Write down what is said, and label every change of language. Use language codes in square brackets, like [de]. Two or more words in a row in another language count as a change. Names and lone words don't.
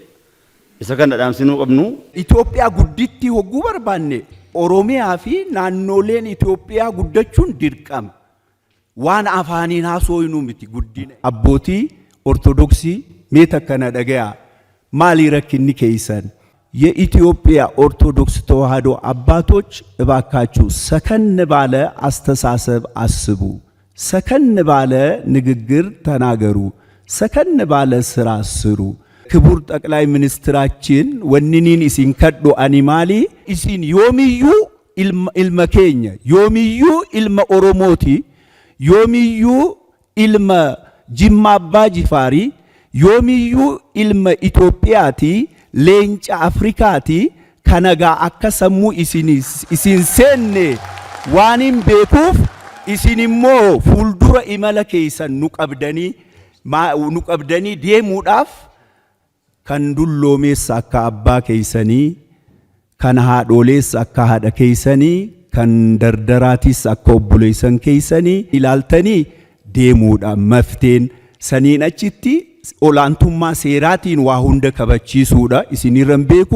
[om] Isa kan dhaamsinuu qabnu. Itoophiyaa gudditti hogguu barbaanne Oromiyaa fi naannoleen Itoophiyaa guddachuun dirqama. Waan afaaniin haasooyinuu miti guddina. Abbootii Ortodoksii meeta kana dhagaya maalii rakkinni keessan? [am] የኢትዮጵያ ኦርቶዶክስ ተዋሕዶ አባቶች እባካችሁ ሰከን ባለ አስተሳሰብ አስቡ፣ ሰከን ባለ ንግግር ተናገሩ፣ ሰከን ባለ ስራ ስሩ። ክቡር ጠቅላይ ሚኒስትራችን [om] waanniin isin kadhu animmalee isin yoomiyyuu ilma keenya yoomiyyuu ilma Oromootii yoomiyyuu ilma Jimmaa Abbaa Jifaar yoomiyyuu ilma Itoophiyaatii leenca Afrikaati kanagaa akka sammuu isin seenne waan hin beekuuf isin immoo fuuldura imala keessan nu qabdanii deemuudhaaf kan dulloomeessa akka abbaa keessanii kan haadholeessa akka haadha keessanii kan dardaraatis akka obboleessan keessanii ilaaltanii deemuudhaaf mafteen saniin achitti olaantummaa seeraatiin waa hunda kabachiisuudha isinirran beeku.